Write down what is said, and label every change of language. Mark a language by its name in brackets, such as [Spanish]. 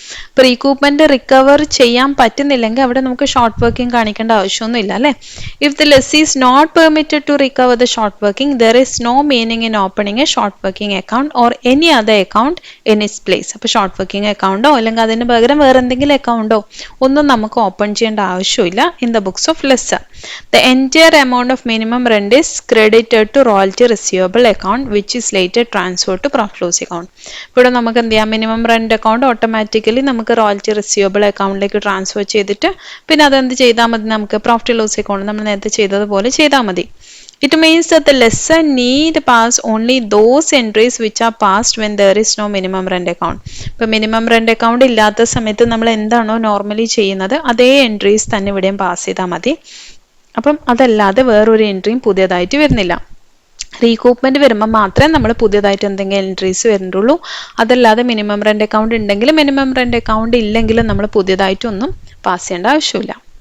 [Malayalam] ഇപ്പോൾ റീകൂപ്മെന്റ് റിക്കവർ ചെയ്യാൻ പറ്റുന്നില്ലെങ്കിൽ അവിടെ നമുക്ക് ഷോർട്ട് വർക്കിംഗ് കാണിക്കേണ്ട ആവശ്യമൊന്നുമില്ല അല്ലേ. [English] If the lessee is not permitted to recover the short working there is no meaning in opening a short working account or any other account in its place. [Malayalam] അപ്പോൾ short working അക്കൗണ്ടോ അല്ലെങ്കിൽ അതിന് പകരം വേറെ എന്തെങ്കിലും അക്കൗണ്ടോ ഒന്നും നമുക്ക് ഓപ്പൺ ചെയ്യേണ്ട ആവശ്യമില്ല [English] In the books of lessor. The entire amount of minimum rent is credited to royalty receivable account which is later transferred to profit loss account. [Malayalam] ഇവിടെ നമുക്ക് എന്ത് ചെയ്യാം, മിനിമം റെന്റ് അക്കൗണ്ട് ഓട്ടോമാറ്റിക്കലി നമുക്ക് റോയൽറ്റി റിസീവബിൾ അക്കൗണ്ടിലേക്ക് transfer ചെയ്തിട്ട് പിന്നെ അതെന്ത് ചെയ്താൽ മതി, നമുക്ക് പ്രോഫിറ്റ് ലോസ് അക്കൗണ്ട് നമ്മൾ നേരത്തെ ചെയ്തതുപോലെ ചെയ്താൽ മതി. [English] It means that the lessor need pass only those entries which are passed when there is no minimum rent account. [Malayalam] ഇപ്പോൾ മിനിമം റെന്റ് അക്കൗണ്ട് ഇല്ലാത്ത സമയത്ത് നമ്മൾ എന്താണോ നോർമലി ചെയ്യുന്നത് അതേ എൻട്രീസ് തന്നെ ഇവിടെയും പാസ് ചെയ്താൽ മതി. അപ്പം അതല്ലാതെ വേറൊരു എൻട്രിയും പുതിയതായിട്ട് വരുന്നില്ല. റീകൂപ്മെന്റ് വരുമ്പോൾ മാത്രമേ നമ്മൾ പുതിയതായിട്ട് എന്തെങ്കിലും എൻട്രീസ് വരുന്നുള്ളൂ. അതല്ലാതെ മിനിമം റെന്റ് അക്കൗണ്ട് ഉണ്ടെങ്കിലും മിനിമം റെന്റ് അക്കൗണ്ട് ഇല്ലെങ്കിലും നമ്മൾ പുതിയതായിട്ടൊന്നും പാസ് ചെയ്യേണ്ട ആവശ്യമില്ല.